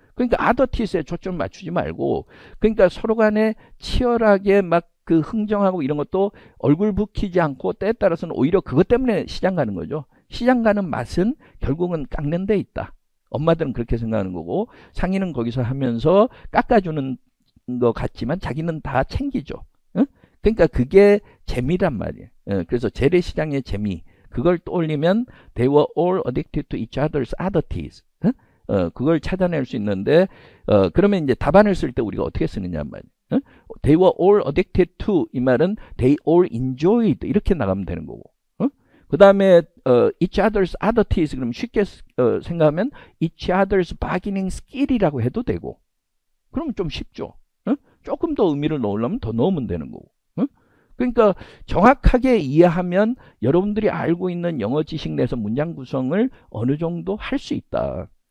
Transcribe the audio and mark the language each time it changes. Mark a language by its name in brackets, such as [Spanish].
[Korean] 그러니까 아더티스에 초점 맞추지 말고, 그러니까 서로 간에 치열하게 막 그 흥정하고 이런 것도 얼굴 붉히지 않고, 때에 따라서는 오히려 그것 때문에 시장 가는 거죠. 시장 가는 맛은 결국은 깎는 데 있다. 엄마들은 그렇게 생각하는 거고, 상인은 거기서 하면서 깎아주는 것 같지만 자기는 다 챙기죠. 그러니까 그게 재미란 말이에요. 그래서 재래시장의 재미, 그걸 떠올리면 [English] they were all addicted to each other's oddities. [Korean] 그걸 찾아낼 수 있는데, 그러면 이제 답안을 쓸 때 우리가 어떻게 쓰느냐 말이에요. [English] They were all addicted to, [Korean] 이 말은 [English] they all enjoyed, [Korean] 이렇게 나가면 되는 거고. 그 다음에 [English] each other's oddities, [Korean] 그럼 쉽게 생각하면 [English] each other's bargaining skill [Korean] 이라고 해도 되고, 그럼 좀 쉽죠. 조금 더 의미를 넣으려면 더 넣으면 되는 거고. 그러니까 정확하게 이해하면 여러분들이 알고 있는 영어 지식 내에서 문장 구성을 어느 정도 할 수 있다.